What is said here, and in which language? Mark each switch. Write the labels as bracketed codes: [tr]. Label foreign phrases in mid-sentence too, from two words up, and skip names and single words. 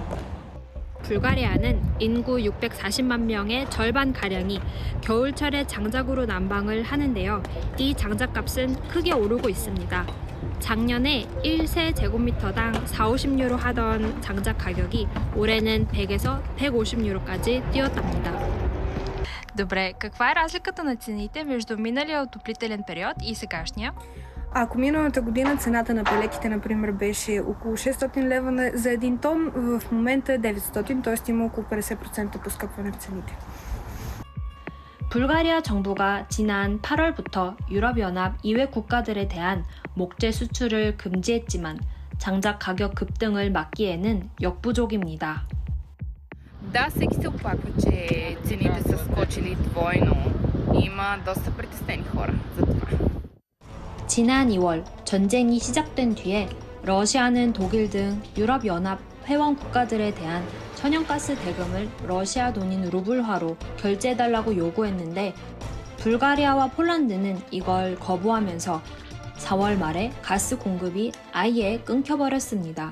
[ko] 불가리아는 인구 640만 명의 절반가량이 겨울철에 장작으로 난방을 하는데요. 이 장작값은 크게 오르고 있습니다. 작년에 1세제곱미터당 40-50유로 하던 장작 가격이 올해는 100에서 150유로까지 뛰었답니다. [bg] Добре, каква е разликата на цените между миналия отоплителен период и сегашния? Ако миналата година цената на пелетите, например, беше около 600 лева за един тон, в момента е 900, т.е. има около 50% поскъпване в цените. [ko] 불가리아 정부가 지난 8월부터 유럽연합 이외 국가들에 대한 목재 수출을 금지했지만 장작 가격 급등을 막기에는 역부족입니다. [bg] Да, всеки се оплаква, че цените са скочили двойно. Има доста притеснени хора за това. [ko] 지난 2월 전쟁이 시작된 뒤에 러시아는 독일 등 유럽연합 회원 국가들에 대한 천연가스 대금을 러시아 돈인 루블화로 결제해달라고 요구했는데 불가리아와 폴란드는 이걸 거부하면서 4월 말에 가스 공급이 아예 끊겨버렸습니다.